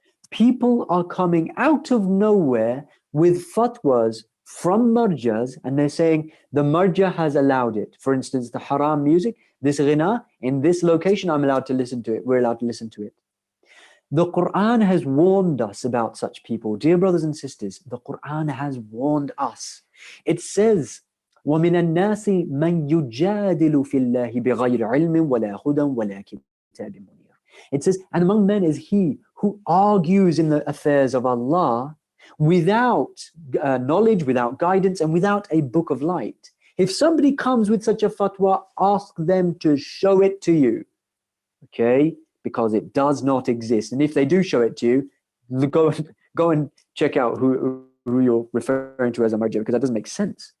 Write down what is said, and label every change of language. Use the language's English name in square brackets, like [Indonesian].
[English] People are coming out of nowhere with fatwas from marjas, and they're saying the marja has allowed it. For instance, the haram music, this ghina, in this location, I'm allowed to listen to it. We're allowed to listen to it. The Quran has warned us about such people. Dear brothers and sisters, the Quran has warned us. It says, [Arabic] وَمِنَ النَّاسِ مَنْ يُجَادِلُ فِي اللَّهِ بِغَيْرِ عِلْمٍ وَلَا هُدًى وَلَا كِتَابٍ مُنِيرٍ. [English] It says, and among men is he who argues in the affairs of Allah without knowledge, without guidance, and without a book of light. If somebody comes with such a fatwa, ask them to show it to you, okay? Because it does not exist. And if they do show it to you, go and check out who you're referring to as a marja, because that doesn't make sense.